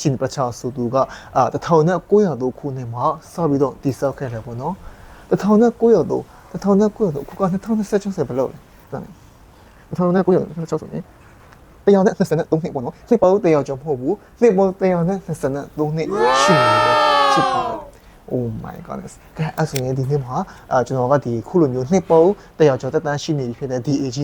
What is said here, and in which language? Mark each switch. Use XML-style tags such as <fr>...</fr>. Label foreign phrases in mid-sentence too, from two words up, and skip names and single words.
<my>င်ပချောက်ဆိုသူက1900ခုနှစ်မှာစပြီးတော့တည်ဆောက်ခဲ့တယ်ပေါ့နော်1900ခုက2026ဆိုဘယ်လိုလဲ1900ဆိုရင်တရားနဲ့ဆက်စပ်3နှစ်ပေါ့နော်နှစ်ပေါင်း100ကျော်မဟုတ်ဘူးနှစ်ပေါင်း100နဲ့ဆက်စပ် 3နှစ်ရှိနေတယ်ဖြစ်ပါတယ်</my> <en>Oh my goodness</en> <my>ကဲအဲ့ဆိုရင်ဒီနေ့မှာကျွန်တော်ကဒီခုလိုမျိုးနှစ်ပေါင်း100ကျော်တက်တန်းရှိနေပြီဖြစ်တဲ့ဒီ AG</my>